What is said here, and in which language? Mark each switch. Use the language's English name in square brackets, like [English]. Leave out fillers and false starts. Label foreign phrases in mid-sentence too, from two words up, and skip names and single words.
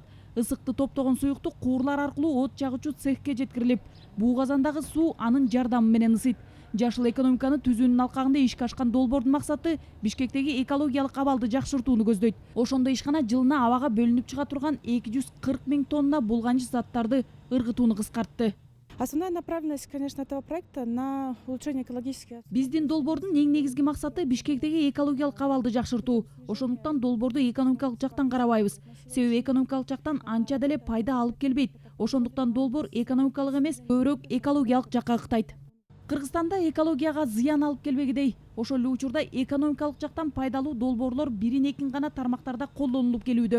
[Kyrgyz] Ысыкты топтогон суюктук куурлар аркылуу от жагучу цехке жеткирилип, буу казандагы суу анын жардамы менен ысыйт. Жашыл экономиканы түзүүнүн алкагында ишке ашкан долбоордун максаты Бишкектеги экологиялык абалды жакшыртууну көздөйт. Ошондо ишкана жылына абага бөлүнүп чыга турган 240 000 тонна булганыч заттарды ыргытууну кыскартты. [Russian] Основная направленность, конечно, этого проекта на улучшение экологических. [Kyrgyz] Биздин долбоордун эң негизги максаты Бишкектеги экологиялык абалды жакшыртуу. Ошондуктан долбоорду экономикалык жактан карабайбыз. Себеби экономикалык жактан анча деле пайда алып келбейт. Ошондуктан долбоор экономикалык эмес, көбүрөөк экологиялык жакка ыктайт. Кыргызстанда экологияга зыян алып келбегидей, ошол эле учурда экономикалык жактан пайдалуу долбоорлор бирин-экин гана тармактарда колдонулуп келүүдө.